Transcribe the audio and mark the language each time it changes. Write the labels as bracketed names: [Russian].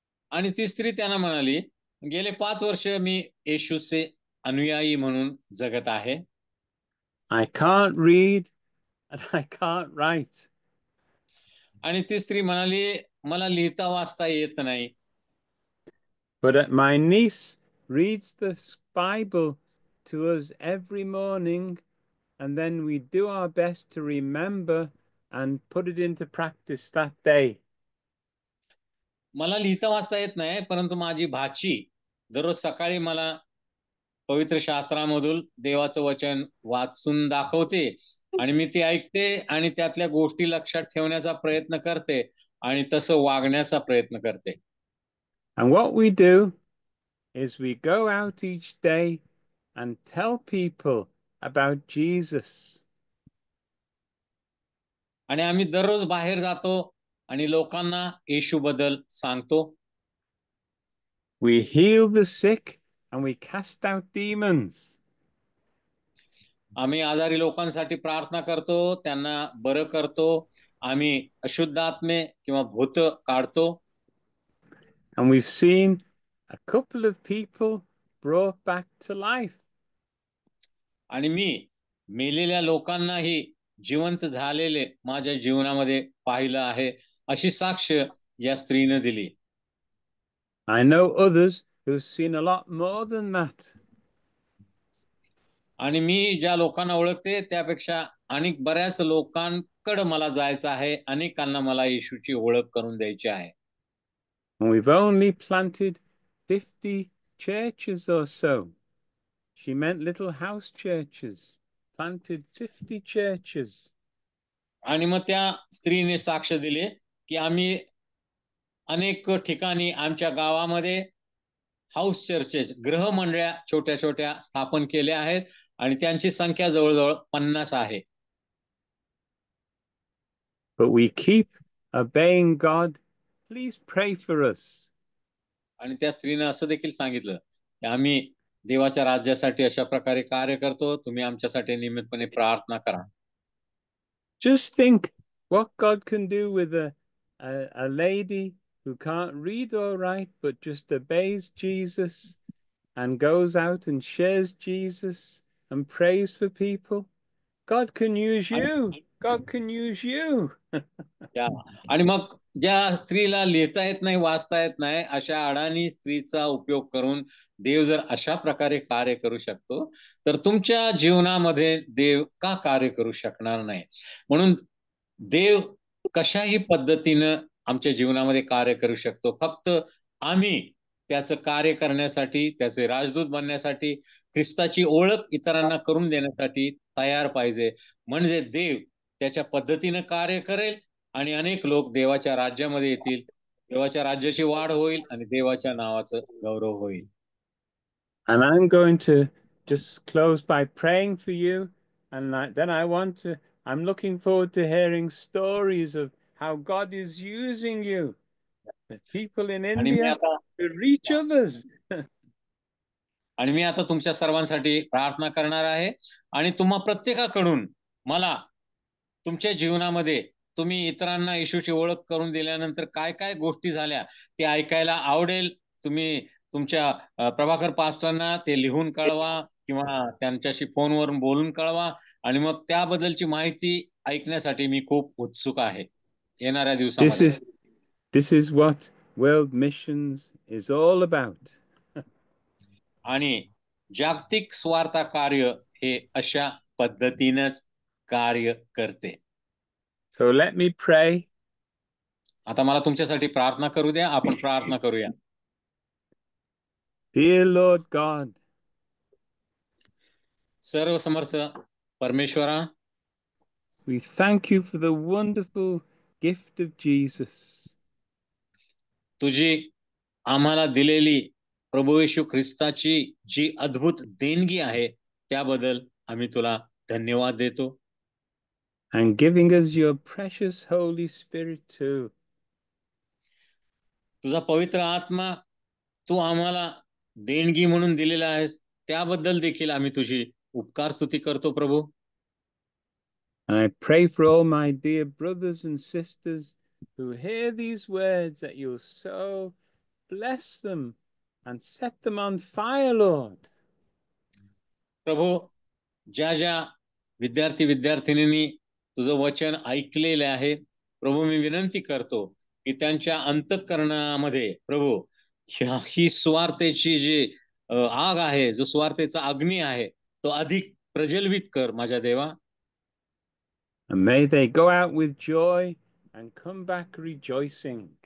[Marathi] आणि ती स्त्री त्यांना म्हणाली, गेले 5 वर्ष मी येशूचे अनुयायी म्हणून जगत आहे. [English] I can't read and I can't write. [Marathi] आणि ती स्त्री म्हणाली, मला लिहिता वाचता येत नाही. [English] But my niece reads the Bible to us every morning, and then we do our best to remember and put it into practice that day. [Marathi] मला लिहिता वाचता येत नाही, परंतु माझी भाची दररोज सकाळी मला पवित्र शास्त्रामधून देवाचं वचन वाचून दाखवते आणि मी ते ऐकते आणि त्यातल्या गोष्टी लक्षात ठेवण्याचा प्रयत्न करते आणि तसं वागण्याचा प्रयत्न करते. [English] And what we do is we go out each day and tell people about Jesus. [Marathi] आणि आम्ही दररोज बाहेर जातो आणि लोकांना येशूबद्दल सांगतो. [English] We heal the sick and we cast out demons. [Marathi] आम्ही आजारी लोकांसाठी प्रार्थना करतो, त्यांना बरं करतो, आम्ही अशुद्ध आत्मे किंवा भूत काढतो. [English] And we've seen a couple of people brought back to life. [Marathi] आणि मी मेलेल्या लोकांनाही जिवंत झालेले माझ्या जीवनामध्ये पाहिलं आहे, अशी साक्ष या स्त्रीने दिली. [English] I know others who've seen a lot more than that. [Marathi] आणि मी ज्या लोकांना ओळखते त्यापेक्षा अनेक बऱ्याच लोकांकडे मला जायचं आहे, अनेकांना मला येशूची ओळख करून द्यायची आहे. [English] And we've only planted 50 churches or so. She meant little house churches, planted 50 churches. [Marathi] आणि मग त्या स्त्रीने साक्ष दिली की आम्ही अनेक ठिकाणी आमच्या गावामध्ये हाऊस चर्चेस, गृहमंडळ्या छोट्या छोट्या स्थापन केल्या आहेत आणि त्यांची संख्या जवळजवळ 50 आहे. [English] But we keep obeying God. Please pray for us. [Marathi] आणि त्या स्त्रीने असं देखील सांगितलं की आम्ही देवाच्या राज्यासाठी अशा प्रकारे कार्य करतो, तुम्ही आमच्यासाठी नियमितपणे प्रार्थना करा. [English] Just think what God can do with a lady who can't read or write, but just obeys Jesus and goes out and shares Jesus and prays for people. God can use you. God can use you. [Marathi] या आणि मग ज्या स्त्रीला लिहिता येत नाही, वाचता येत नाही, अशा अडाणी स्त्रीचा उपयोग करून देव जर अशा प्रकारे कार्य करू शकतो, तर तुमच्या जीवनामध्ये देव का कार्य करू शकणार नाही? म्हणून देव कशाही पद्धतीनं आमच्या जीवनामध्ये कार्य करू शकतो. फक्त आम्ही त्याचं कार्य करण्यासाठी, त्याचे राजदूत बनण्यासाठी, ख्रिस्ताची ओळख इतरांना करून देण्यासाठी तयार पाहिजे. म्हणजे देव त्याच्या पद्धतीनं कार्य करेल आणि अनेक लोक देवाच्या राज्यामध्ये येतील, देवाच्या राज्याची वाढ होईल आणि देवाच्या नावाचं गौरव होईल. [English] And I'm going to just close by praying for you. And then I'm looking forward to hearing stories of how God is using you, the people in [Marathi] आणि मी [English] India, [Marathi] आता [English] to reach others. [Marathi] आणि मी आता तुमच्या सर्वांसाठी प्रार्थना करणार आहे आणि तुम्हा प्रत्येकाकडून मला तुमच्या जीवनामध्ये तुम्ही इतरांना येशूची ओळख करून दिल्यानंतर काय काय गोष्टी झाल्या ते ऐकायला आवडेल. तुम्ही तुमच्या प्रभाकर पास्टरना ते लिहून कळवा किंवा त्यांच्याशी फोनवरून बोलून कळवा आणि मग त्याबद्दलची माहिती ऐकण्यासाठी मी खूप उत्सुक आहे येणाऱ्या दिवसामध्ये. [English] This is what world missions is all about. [Marathi] आणि जागतिक स्वार्थ कार्य हे अशा पद्धतीनंच कार्य करते. [English] So let me pray. [Marathi] आता मला तुमच्यासाठी प्रार्थना करू द्या. आपण प्रार्थना करूया. [English] Dear Lord God, [Marathi] सर्व समर्थ परमेश्वरा, [English] we thank you for the wonderful gift of Jesus. [Marathi] तुझी आम्हाला दिलेली प्रभू येशू ख्रिस्ताची जी अद्भुत देणगी आहे त्याबद्दल आम्ही तुला धन्यवाद देतो. [English] And giving us your precious Holy Spirit too. [Marathi] तुझा पवित्र आत्मा तू आम्हाला देणगी म्हणून दिलेला आहेस त्याबद्दल देखील आम्ही तुझी उपकार स्तुती करतो प्रभू. [English] And I pray for all my dear brothers and sisters who hear these words that you'll so bless them and set them on fire, Lord. [Marathi] प्रभू, ज्या ज्या विद्यार्थी विद्यार्थिनींनी तुझं वचन ऐकलेले आहे प्रभू, मी विनंती करतो की त्यांच्या अंतःकरणामध्ये प्रभू ही स्वार्थेची जी आग आहे, जो स्वार्थेचा अग्नी आहे तो अधिक प्रज्वलित कर माझ्या देवा. [English] And may they go out with joy and come back rejoicing.